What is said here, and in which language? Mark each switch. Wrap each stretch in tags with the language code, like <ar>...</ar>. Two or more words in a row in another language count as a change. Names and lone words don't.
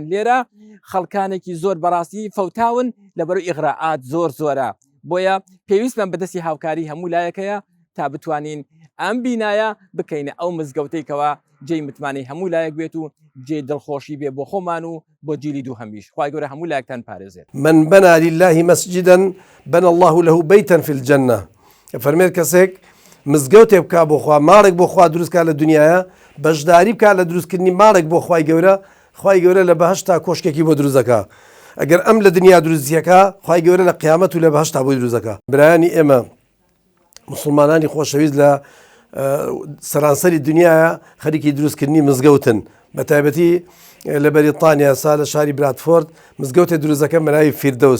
<ckb>لێرە خەڵکانێکی زۆر بەڕاستی فەوتاون لەبەرەوەی ئیغراعات زۆرە. بۆیە پێویستمان بەدەستی هاوکاری هەموو لایەکەیە تا بتوانین ئەم بینایە بکەینە ئەو مزگەوتەیەکەوە جێی متمانەی هەموو لایەک بێت و جێ دڵخۆشی بێ بۆ خۆمان و بۆ جیلی دوو هەمیش. خوای گەورە هەموو لایەکتان پارێزێت.</ckb> <ar>من بنى لله مسجدا بنى الله له بيتا في الجنة.</ar> <ckb>فەرمێت کەسێک مزگەوتێ بکا بۆ خوا، ماڵێک بۆ خوا دروستکە لە دنیاە، بەشداری بکات لە دروستکردنی ماڵێک بۆ خوای گەورە، خوای گەورە لە بەهەشتا کۆشکێکی بۆ دروست دەکا. ئەگەر ئەم لە دنیا دروستیەکە، خوای گەورە لە قیامەت و لە بەهەشتا بۆی دروست دەکا. برایانی ئێمە مسلمانانی خۆشەویست لە سەرانسەری دنیاە خەریکی دروستکردنی مزگەوتن، بە تایبەتی لە بەریتانیا سا لە شاری برادفۆرد مزگەوتێ دروستەکە بەناوی فیردەوس.</ckb>